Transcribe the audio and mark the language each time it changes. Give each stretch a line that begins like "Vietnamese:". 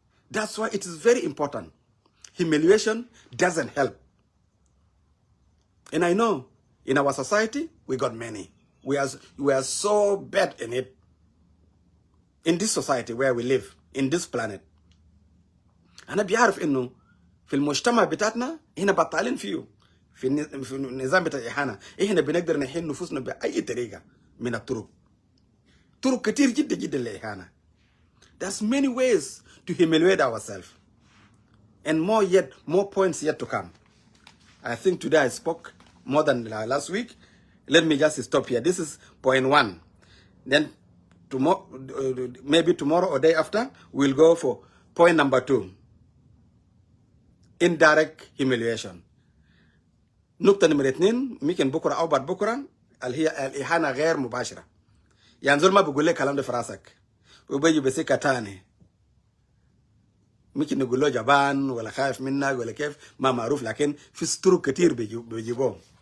English: That's why it is very important. Humiliation doesn't help. And I know in our society we got many. We are so bad in it. In this society where we live, in this planet.
Arabic: أنا بيعرف إنه في المجتمع بتاعتنا هنا بطالين فيه في النظام بتاع الإهانة. إحنا بنقدر نحل نفوسنا بأي طريقة من الطرق. طرق كتير جدا جدا للإهانة.
English: There's many ways to humiliate ourselves. And more points yet to come. I think today I spoke more than last week. Let me just stop here. This is point 1. Then tomorrow, maybe tomorrow or day after, we'll go for point number 2. Indirect humiliation.
Arabic: نقطة نمرة 2 ممكن بكرة أو بعد بكرة اللي هي الإهانة غير مباشرة. يعني زول ما بقول لك كلام ده في راسك وبيجي بسكة تاني. ممكن نقول له جبان ولا خايف منك ولا كيف ما معروف، لكن في طرق كتير بيجيبوه.